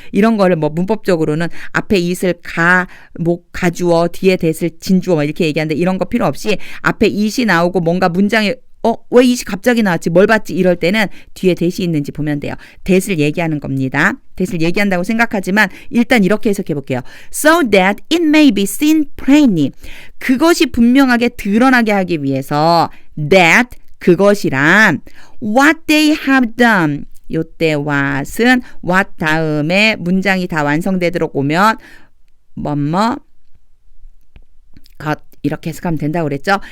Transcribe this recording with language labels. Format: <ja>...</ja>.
<ko>이런 거를 뭐 문법적으로는 앞에 it을 가주어 뒤에 that을 진주어 뭐 이렇게 얘기하는데 이런 거 필요 없이 앞에 it이 나오고 뭔가 문장에 왜 it이 갑자기 나왔지? 뭘 봤지? 이럴 때는 뒤에 that이 있는지 보면 돼요. that을 얘기하는 겁니다. that을 얘기한다고 생각하지만 일단 이렇게 해석해 볼게요.</ko> <en>So that it may be seen plainly.</en> <ko>그것이 분명하게 드러나게 하기 위해서 that 그것이란</ko> <en>what they have done.</en> <ko>요때 what은 what 다음에 문장이 다 완성되도록 오면 것 이렇게 해석하면 된다고 그랬죠.</ko>